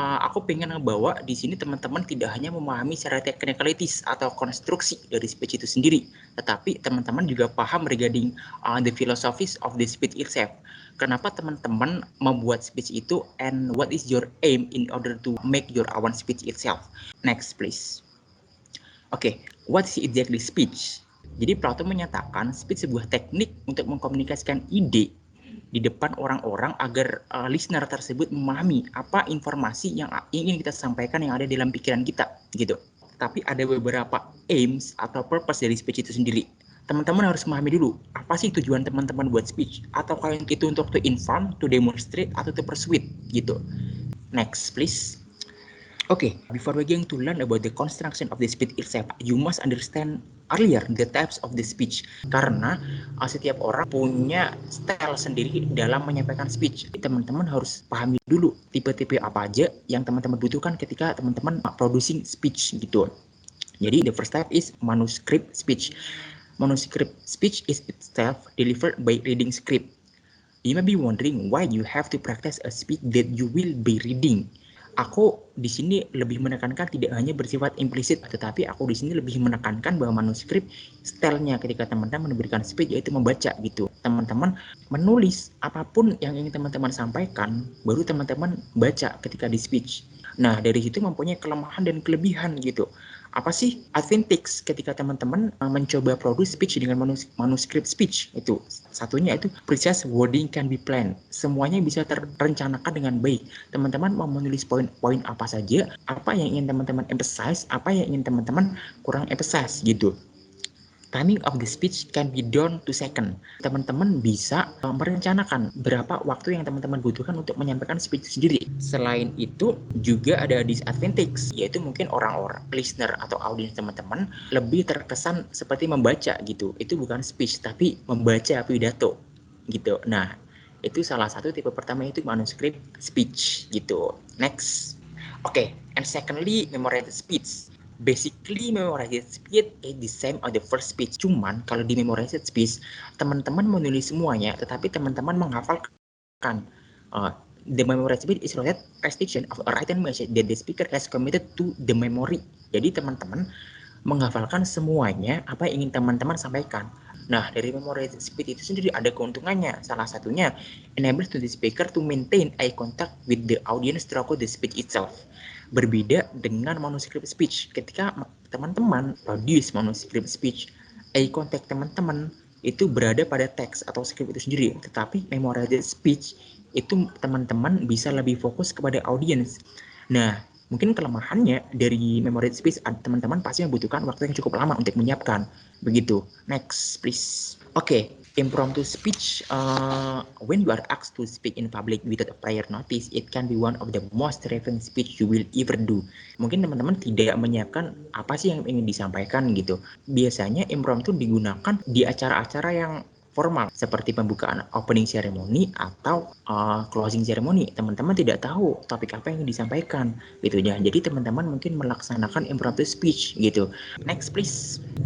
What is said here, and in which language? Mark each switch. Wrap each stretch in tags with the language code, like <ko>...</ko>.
<id>Aku pengen ngebawa di sini teman-teman tidak hanya memahami secara technicalities atau konstruksi dari speech itu sendiri, tetapi teman-teman juga paham</id> <en>regarding the philosophies of the speech itself.</en> <id>Kenapa teman-teman membuat speech itu,</id> <en>and what is your aim in order to make your own speech itself. Next, please. Oke, what is exactly speech?</en> <id>Jadi Plato menyatakan speech sebuah teknik untuk mengkomunikasikan ide di depan orang-orang agar listener tersebut memahami apa informasi yang ingin kita sampaikan yang ada dalam pikiran kita gitu. Tapi ada beberapa aims atau purpose dari speech itu sendiri. Teman-teman harus memahami dulu apa sih tujuan teman-teman buat speech, atau kalian itu untuk</id> <en>to inform, to demonstrate,</en> <id>atau</id> <en>to persuade</en> <id>gitu.</id> <en>Next please. Okay, before we going to learn about the construction of the speech itself, you must understand earlier the types of the speech.</en> <id>Karena setiap orang punya style sendiri dalam menyampaikan speech. Teman-teman harus pahami dulu tipe-tipe apa aja yang teman-teman butuhkan ketika teman-teman producing speech gitu.</id> <en>Jadi the first type is manuscript speech. Manuscript speech is itself delivered by reading script. You may be wondering why you have to practice a speech that you will be reading.</en> <id>Aku di sini lebih menekankan tidak hanya bersifat implisit, tetapi aku di sini lebih menekankan bahwa manuskrip stylenya ketika teman-teman memberikan speech yaitu membaca gitu. Teman-teman menulis apapun yang ingin teman-teman sampaikan, baru teman-teman baca ketika di speech. Nah, dari situ mempunyai kelemahan dan kelebihan gitu. Apa sih advantage ketika teman-teman mencoba produce speech dengan manuskrip speech? Itu satunya itu</id> <en>precise wording can be planned.</en> <id>Semuanya bisa terencanakan dengan baik. Teman-teman mau menulis poin-poin apa saja, apa yang ingin teman-teman emphasize, apa yang ingin teman-teman kurang emphasize gitu.</id> <en>Timing of the speech can be down to second.</en> <id>Teman-teman bisa merencanakan berapa waktu yang teman-teman butuhkan untuk menyampaikan speech sendiri. Selain itu, juga ada disadvantage, yaitu mungkin orang-orang listener atau audiens teman-teman lebih terkesan seperti membaca gitu. Itu bukan speech, tapi membaca pidato gitu. Nah, itu salah satu tipe pertama, itu manuscript speech gitu. Next.</id> <en>Okay, and secondly, memorized speech. Basically, memorized speech is the same as the first speech.</en> <id>Cuman kalau di memorized speech, teman-teman menulis semuanya, tetapi teman-teman menghafalkan.</id> <en>The memorized speech is related restriction of a written message that the speaker has committed to the memory.</en> <id>Jadi teman-teman menghafalkan semuanya apa yang ingin teman-teman sampaikan. Nah, dari memorized speech itu sendiri ada keuntungannya. Salah satunya,</id> <en>enables to the speaker to maintain eye contact with the audience throughout the speech itself.</en> <id>Berbeda dengan manuscript speech. Ketika teman-teman produce manuscript speech, eye contact teman-teman itu berada pada teks atau script itu sendiri. Tetapi memorized speech itu teman-teman bisa lebih fokus kepada audience. Nah, mungkin kelemahannya dari memorized speech, teman-teman pasti membutuhkan waktu yang cukup lama untuk menyiapkan.</id> <en>Begitu. Next, please. Oke, impromptu speech, when you are asked to speak in public without a prior notice, it can be one of the most relevant speech you will ever do.</en> <id>Mungkin teman-teman tidak menyiapkan apa sih yang ingin disampaikan gitu. Biasanya impromptu digunakan di acara-acara yang formal seperti pembukaan opening ceremony atau closing ceremony. Teman-teman tidak tahu topik apa yang disampaikan gitu ya. Jadi teman-teman mungkin melaksanakan impromptu speech gitu.</id> <en>Next please.</en>